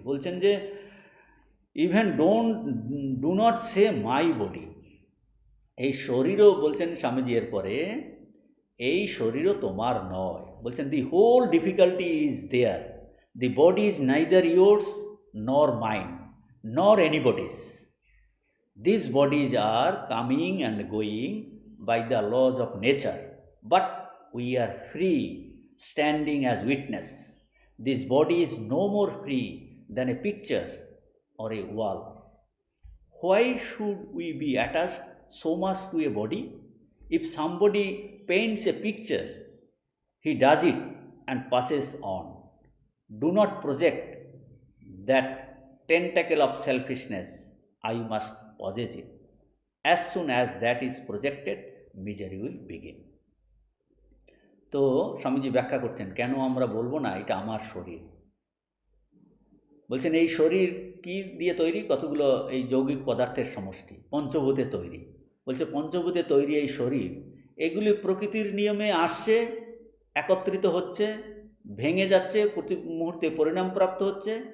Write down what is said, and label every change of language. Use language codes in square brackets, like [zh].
[bn] বলছেন যে [en] even do not say my body, [bn] এই শরীরও বলছেন স্বামীজি এরপরে, এই শরীরও তোমার নয়। বলছেন [en] The whole difficulty is there, the body is neither yours nor mine nor anybody's. These bodies are coming and going by the laws of nature, but we are free, standing as witness. This body is no more free than a picture or a wall. Why should we be attached so much to a body? If somebody paints a picture, he does it and passes on. Do not project that tentacle of selfishness, I must possess it. As soon as that is projected, misery will begin. [bn] তো স্বামীজি ব্যাখ্যা করছেন কেন আমরা বলবো না এটা আমার শরীর। বলছেন এই শরীর কি দিয়ে তৈরি? কতগুলো এই যৌগিক পদার্থের সমষ্টি, পঞ্চভূতে তৈরি। বলছে পঞ্চভূতে তৈরি এই শরীর, এগুলি প্রকৃতির নিয়মে আসছে, একত্রিত হচ্ছে, ভেঙে যাচ্ছে, প্রতি মুহূর্তে পরিণামপ্রাপ্ত হচ্ছে।